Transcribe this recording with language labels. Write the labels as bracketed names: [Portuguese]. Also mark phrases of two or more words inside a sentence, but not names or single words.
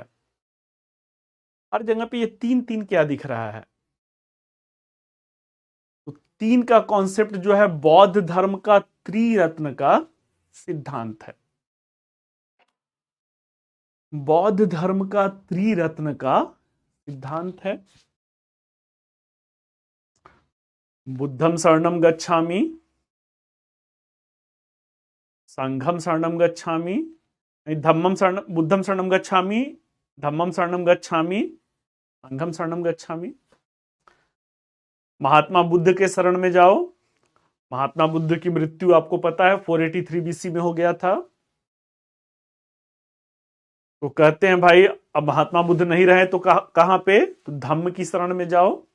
[Hindi] हर जगह पे ये तीन तीन क्या दिख रहा है? तो तीन का कॉन्सेप्ट जो है बौद्ध धर्म का त्रिरत्न का सिद्धांत है। बौद्ध धर्म का त्रिरत्न का सिद्धांत है। [Pali] बुद्धम शरणम गच्छामि, संघम शरणम गच्छामि, धम्मम शरण बुद्धम शरणम गच्छामि, धम्मम शरणम गच्छामि, संघम शरणम गच्छामि। [Hindi] महात्मा बुद्ध के शरण में जाओ। महात्मा बुद्ध की मृत्यु आपको पता है 483 बीसी में हो गया था। तो कहते हैं भाई अब महात्मा बुद्ध नहीं रहे तो कहां पे? तो धम्म की शरण में जाओ।